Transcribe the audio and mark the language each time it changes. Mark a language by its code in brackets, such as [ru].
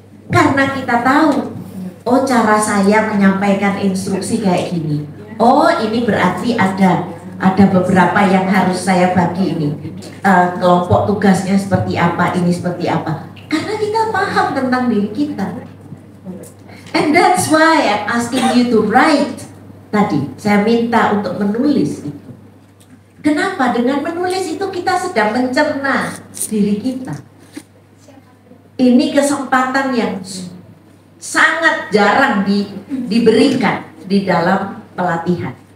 [id] Karena kita tahu, oh cara saya menyampaikan instruksi kayak gini. Oh ini berarti ada beberapa yang harus saya bagi ini. Kelompok tugasnya seperti apa, ini seperti apa. Karena kita paham tentang diri kita. [en] And that's why I'm asking you to write. [id] Tadi saya minta untuk menulis itu. Kenapa? Dengan menulis itu kita sedang mencerna diri kita. Ini kesempatan yang sangat jarang diberikan di dalam pelatihan.